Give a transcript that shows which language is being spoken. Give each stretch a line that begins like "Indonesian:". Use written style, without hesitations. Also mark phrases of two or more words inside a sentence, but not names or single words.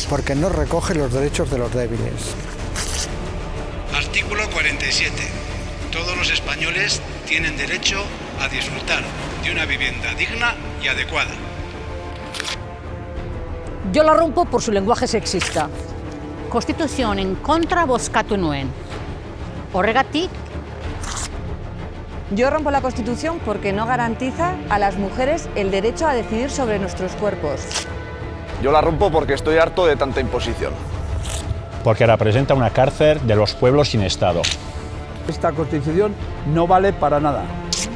Spanish: Porque no recoge los derechos de los débiles. Artículo 47. Todos los españoles tienen derecho a disfrutar de una vivienda digna y adecuada. Yo la rompo por su lenguaje sexista.
Basque: Konstituzioen kontra bozkatu nuen. Horregatik.
Spanish: Yo rompo la Constitución porque no garantiza a las mujeres el derecho a decidir sobre nuestros cuerpos. Yo la rompo porque estoy harto de tanta imposición. Porque representa una cárcel de los pueblos sin Estado. Esta Constitución no vale para nada.